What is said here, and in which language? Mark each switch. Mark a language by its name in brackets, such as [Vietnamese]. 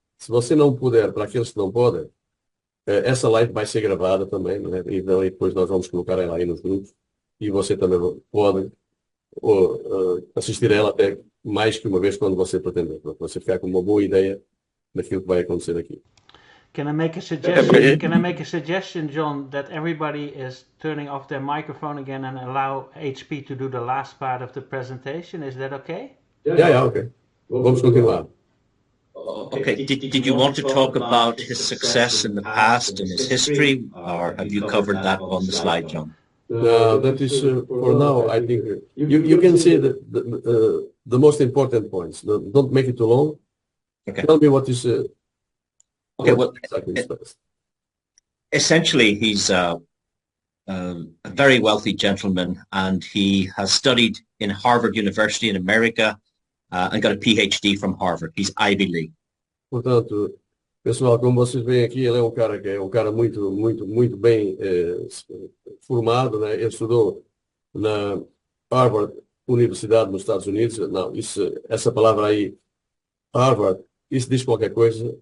[Portuguese] Se você não puder, para aqueles que não podem, essa live vai ser gravada também, não é? E depois nós vamos colocar ela aí nos grupos. E você também pode assistir a ela até mais que uma vez quando você pretender, para você ficar com uma boa ideia daquilo que vai acontecer aqui. [English] Can I make a suggestion? Can I make a suggestion, John, that everybody is turning off their microphone again and allow HP to do the last part of the presentation? Is that okay? Yeah, okay. [Portuguese] Vamos continuar. [English] Okay. Did you want to talk about his success in the past and his history, or have you covered that on the slide, John? That is for now. I think you can see the most important points. Don't make it too long. Okay. Tell me what is. Okay. Well, essentially, he's a very wealthy gentleman, and he has studied in Harvard University in America and got a PhD from Harvard. He's Ivy League. [Portuguese] Portanto, pessoal, como vocês veem aqui, ele é um cara muito bem formado, né? Ele estudou na Harvard Universidade nos Estados Unidos. Não, essa palavra aí, Harvard, isso diz qualquer coisa.